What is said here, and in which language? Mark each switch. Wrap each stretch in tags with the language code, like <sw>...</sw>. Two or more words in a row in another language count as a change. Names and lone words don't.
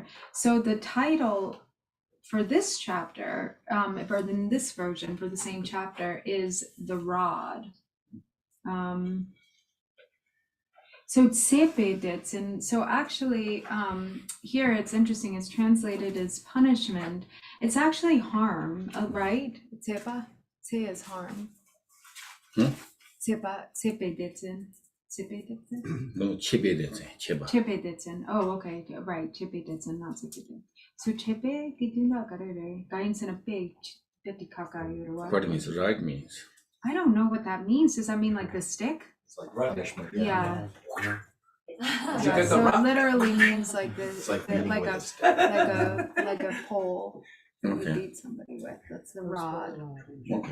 <en>So the title for this chapter, or in this version for the same chapter, is the rod. So tsepedits, and so actually here it's interesting, it's translated as punishment. It's actually harm, right? Tsepa? Tse is harm. Tsepa, tsepeditsin. Tsepeditsin? No, Chepeditsin. Oh, okay, right, chepeditsin, not tsepeditsin. So chepe, gituna karere, gainsin a big, kaka yurwa. What means right means? I don't know what that means. Does that mean like the stick? It's like punishment. Yeah. Yeah, So it literally means like this, It's like like a pole that you Okay. beat somebody with. That's the rod. Okay.</en>